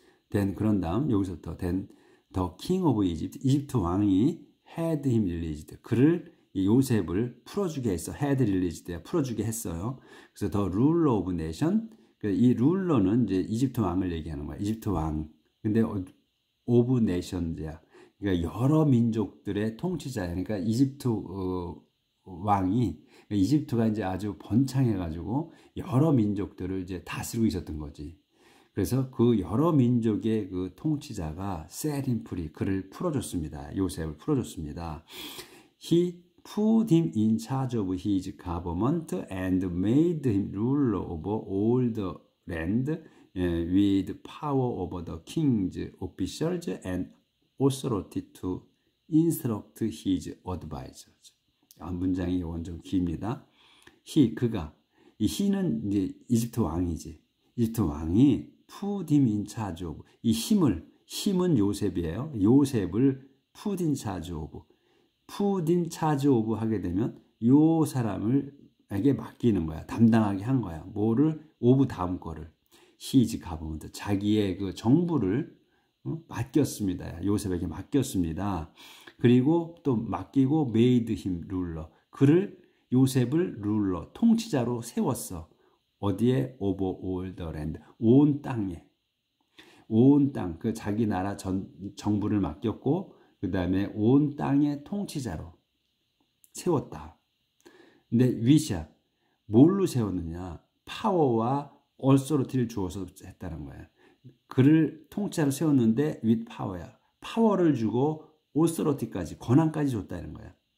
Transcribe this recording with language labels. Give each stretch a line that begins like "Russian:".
English: Then
Korean: 그런 다음 여기서부터
English: then the king of Egypt,
Korean: 이집트 왕이
English: had him released.
Korean: 그를 요셉을 풀어주게 했어.
English: had released.
Korean: 풀어주게 했어요. 그래서
English: the ruler of nation.
Korean: 이 룰러는 이제 이집트 왕을 얘기하는 거야. 이집트 왕. 근데
English: of nations
Korean: 야. 그러니까 여러 민족들의 통치자야. 그러니까 이집트 왕이, 이집트가 이제 아주 번창해가지고 여러 민족들을 이제 다스리고 있었던 거지. 그래서 그 여러 민족의 그 통치자가
English: set him free,
Korean: 그를 풀어줬습니다. 요셉을 풀어줬습니다.
English: He put him in charge of his government and made him ruler over all the land with power over the king's officials and authority to instruct his advisors.
Korean: 문장이 이건 좀 깁니다. 그가, 이 he는 이제 이집트 왕이지. 이집트 왕이
English: put him in charge of,
Korean: 이 힘은 요셉이에요. 요셉을
English: put in charge of, put in charge of
Korean: 하게 되면 요 사람을에게 맡기는 거야. 담당하게 한 거야. 뭐를? of 다음 거를.
English: his government,
Korean: 자기의 그 정부를 맡겼습니다. 요셉에게 맡겼습니다. 그리고 또 맡기고
English: made him ruler,
Korean: 그를 요셉을 룰러, 통치자로 세웠어. 어디에?
English: over all the land,
Korean: 온 땅에. 온 땅, 그 자기 나라 정부를 맡겼고 그 다음에 온 땅의 통치자로 세웠다. 근데 위샤, 뭘로 세웠느냐? 파워와 얼소리티를 주어서 했다는 거야. 그를 통치자로 세웠는데
English: with power
Korean: 야. 파워를 주고
English: authority
Korean: 까지, 권한까지 줬다는 거야.